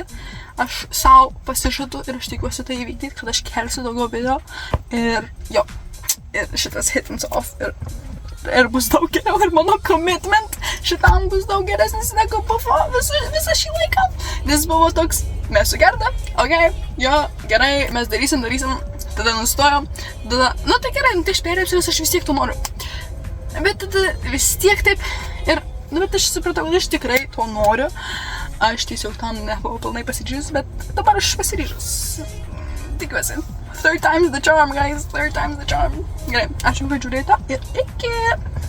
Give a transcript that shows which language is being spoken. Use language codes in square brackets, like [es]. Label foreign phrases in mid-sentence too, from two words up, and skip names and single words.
[lt] aš savo pasižadu ir aš tikiuosi tai įvykdyti, kad aš kelsiu daugiau video ir jo, ir šitas [en] hitins off [lt] ir bus daug geriau ir mano commitment šitam bus daug geresnis negu buvo visą šį laiką, nes buvo toks, mes su Gerda, ok, jo, gerai, mes darysim, tada nustojom, tada, tai gerai, tai aš perėpsiu, nes aš vis tiek to noriu. Bet tada vis tiek taip ir, bet aš supratau, kad aš tikrai to noriu. Aš tiesiog tam nebuvau pilnai pasiryžus, bet dabar aš pasiryžus. Tikiuosi. [en] 3 times the charm, guys, 3 times the charm. [lt] Gerai, ačiū, kad žiūrėjote ir iki!